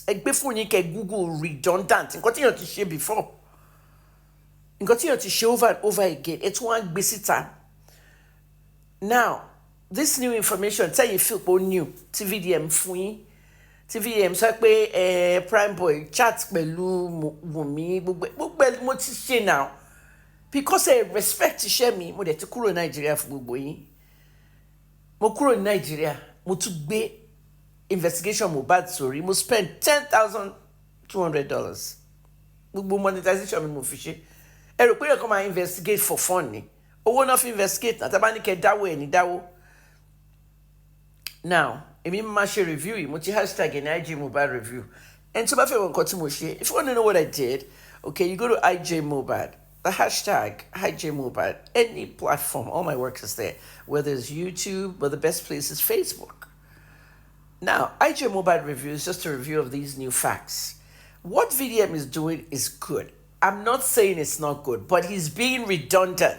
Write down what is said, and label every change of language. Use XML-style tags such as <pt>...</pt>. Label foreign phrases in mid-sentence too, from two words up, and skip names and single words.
<en>Before you can Google redundant. And continue to share before. And continue to share over and over again. It's one visitor. Now, this new information, tell you feel new.</en> <yo>TVDM fui. TVDM so pe Prime Boy chat pẹ̀lú Wunmi. Gbogbo mo ti ṣe now.</yo> <en>Because I respect to share me,</en> <yo>mo de ti kúrò Nigeria fún gbogbo yín. Mo kúrò Nigeria. Mo tún gbé investigation Mohbad story. Mo spend $10,200. Gbogbo monetization mi mo fi ṣe. Ẹ rò pé ẹ kàn máa</yo> <en>investigate for fun</en> <yo>ni. Owó náà fi investigate náà. Tábà ní kẹ́ dáwó ẹ̀ ní dáwó. Now, èmi máa ṣe review yìí. Mo ti hashtag ní IG Mohbad review. And tó bá fẹ́ wọ nǹkan tí mo ṣe.</yo> <en>If you want to know what I did, okay, you go to IG Mohbad. The hashtag IJMohbad, any platform, all my work is there. Whether it's YouTube, but the best place is Facebook. Now, IJMohbad review is just a review of these new facts. What VDM is doing is good. I'm not saying it's not good, but he's being redundant.</en>